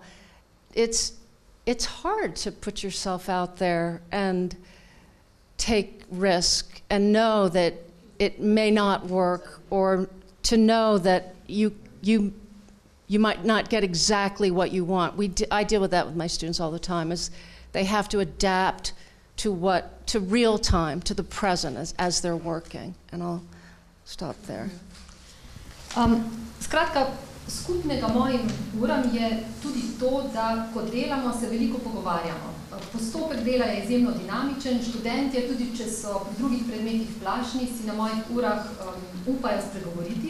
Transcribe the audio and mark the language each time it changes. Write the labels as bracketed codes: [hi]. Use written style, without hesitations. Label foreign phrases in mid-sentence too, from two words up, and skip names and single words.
[en] It's hard to put yourself out there and take risk and know that it may not work, or to know that you might not get exactly what you want. I deal with that with my students all the time, is they have to adapt to real time, to the present as they're working. And I'll stop there. [sl] Skratka, skupnega mojim uram je tudi to, da ko delamo, se veliko pogovarjamo. Postopek dela je izjemno dinamičen, študentje, tudi če so pri drugih predmetih plašni, si na mojih urah upajo spregovoriti.